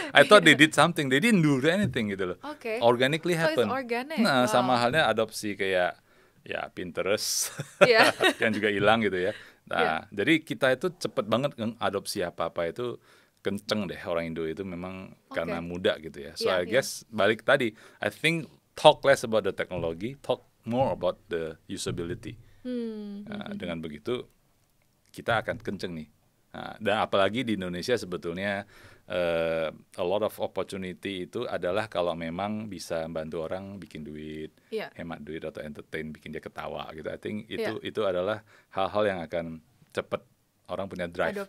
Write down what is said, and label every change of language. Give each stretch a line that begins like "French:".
English: I thought they did something, they didn't do anything
Indonesian: gitu loh.
English: Organically happen. So it's organic.
Indonesian: Nah, sama halnya adopsi kayak ya Pinterest Iya. yang juga hilang gitu ya. Iya. Nah, jadi kita itu cepet banget adopsi apa-apa itu kenceng deh orang Indo itu memang karena Oke. muda gitu ya. So Iya,
English: I
Indonesian: iya.
English: guess
Indonesian: balik tadi,
English: I think talk less about the technology, talk more about the usability.
Indonesian: Nah, dengan begitu kita akan kenceng nih. Nah, dan apalagi di Indonesia sebetulnya
English: a lot of opportunity
Indonesian: itu adalah kalau memang bisa bantu orang bikin duit, Iya. hemat duit atau entertain, bikin dia ketawa gitu.
English: I think
Indonesian: Iya. itu adalah hal-hal yang akan cepet orang punya drive